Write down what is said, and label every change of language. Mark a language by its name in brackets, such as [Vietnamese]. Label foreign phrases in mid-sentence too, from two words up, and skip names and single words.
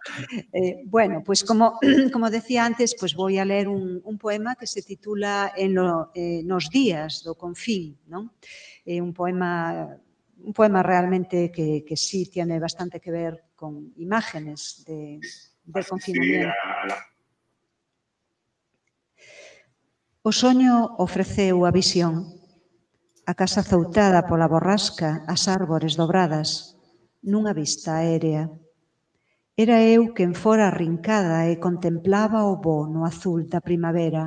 [Spanish] Bueno, pues como decía antes, pues voy a leer un poema que se titula Nos días do Confín, ¿no? Un poema realmente que sí tiene bastante que ver con imágenes del confinamiento. [Galician] O soño ofreceu a visión, a casa zoutada pola borrasca, as árbores dobradas, nunha vista aérea. Era eu quen fora arrincada e contemplaba o voo no azul da primavera.